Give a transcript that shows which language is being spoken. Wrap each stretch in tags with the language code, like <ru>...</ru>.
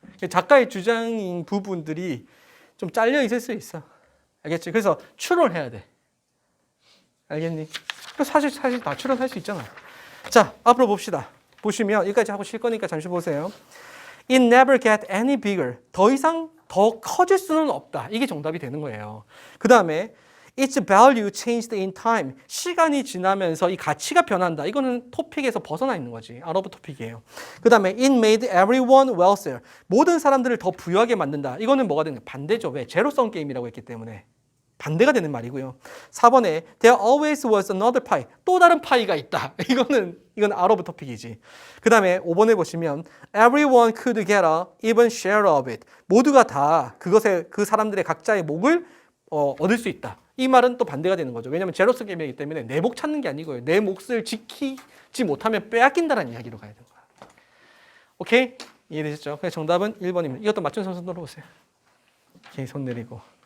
<ko>작가의 주장인 부분들이 좀 잘려 있을 수 있어. 알겠지? 그래서 추론해야 돼. 알겠니? 사실 다 추론할 수 있잖아. 자, 앞으로 봅시다. 보시면 여기까지 하고 쉴 거니까 잠시 보세요.</ko> <en>It never get any bigger.</en> <ko>더 이상 더 커질 수는 없다. 이게 정답이 되는 거예요. 그 다음에</ko> <en>Its value changed in time.</en> <ko>시간이 지나면서 이 가치가 변한다. 이거는 토픽에서 벗어나 있는 거지.</ko> <en>out of 토픽이에요.</en> <ko>그 다음에</ko> <en>It made everyone wealthier.</en> <ko>모든 사람들을 더 부유하게 만든다. 이거는 뭐가 되는 거야? 반대죠. 왜? 제로섬 게임이라고 했기 때문에. 반대가 되는 말이고요. 4번에</ko> <en>There always was another pie.</en> <ko>또 다른 파이가 있다. 이건</ko> <en>out of</en> <ko>토픽이지. 그 다음에 5번에 보시면</ko> <en>Everyone could get a even share of it.</en> <ko>모두가 다 그 사람들의 각자의 몫을 얻을 수 있다. 이 말은 또 반대가 되는 거죠. 왜냐하면 제로스 게임이기 때문에 내 몫 찾는 게 아니고요. 내 몫을 지키지 못하면 빼앗긴다는 이야기로 가야 되는 거야. 오케이? 이해되셨죠? 그래서 정답은 1번입니다. 이것도 맞춘 선수 눌러보세요. 오케이, 손 내리고.</ko>